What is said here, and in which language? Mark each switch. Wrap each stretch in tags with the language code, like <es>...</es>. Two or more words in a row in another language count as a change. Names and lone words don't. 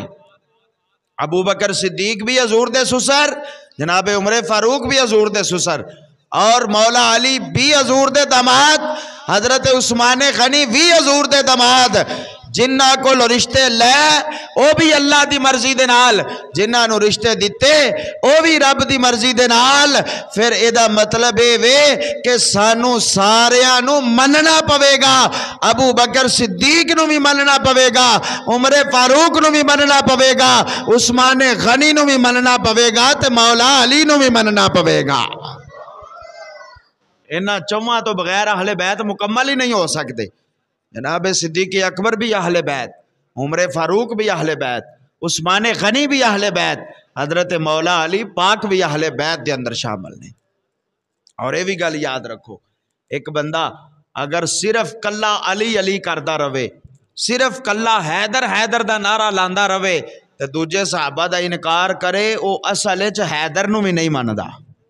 <pa>ابو بکر صدیق بھی حضور دے سسر، جناب عمر فاروق بھی حضور دے سسر، اور مولا علی بھی حضور دے داماد، حضرت عثمان غنی بھی حضور دے داماد۔ جنہ کو رشتے لے وہ بھی اللہ دی مرضی دے نال، جنہ نو رشتے دیتے وہ بھی رب دی مرضی دے نال۔ پھر ایدہ مطلب وے کہ سانو ساریاں نو مننا پوے گا، ابو بکر صدیق نو بھی مننا پوے گا، عمر فاروق نو بھی مننا پوے گا، عثمان غنی نو بھی مننا پوے گا، تے مولا علی نو بھی مننا پوے گا۔ انہاں چواں تو بغیر اہل بیت مکمل ہی نہیں ہو سکتے۔ جناب صدیق اکبر بھی اہل بیت، عمر فاروق بھی اہل بیت، عثمان غنی بھی اہل بیت، حضرت مولا علی پاک بھی اہل بیت دے اندر شامل نے۔ اور یہ بھی گل یاد رکھو، ایک بندہ اگر صرف کلا علی علی کردہ رہے، صرف کلا حیدر حیدر دا نعرہ لاندہ رہے، تو دوجے صحابہ دا انکار کرے وہ اصل وچ حیدر نو بھی نہیں ماندا۔</pa>